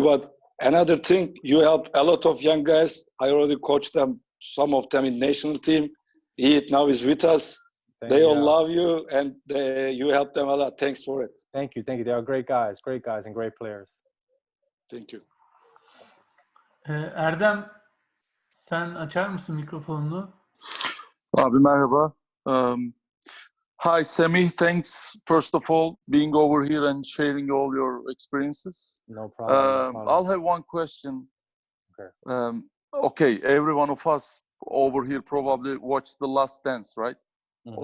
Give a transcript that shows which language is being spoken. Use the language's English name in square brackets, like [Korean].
[English] But another thing, you help a lot of young guys. I already coached them, some of them in national team. He now is with us. They all love you, and you help them a lot. Thanks for it. Thank you. They are great guys and great players. Thank you. [Turkish] Erdem, sen açar mısın mikrofonunu? Abi merhaba. [English] Hi, [Turkish] Sammy. [English] Thanks, first of all, being over here and sharing all your experiences. No problem. I'll have one question. Okay. Okay, every one of us over here probably watched The Last Dance, right? Mm-hmm.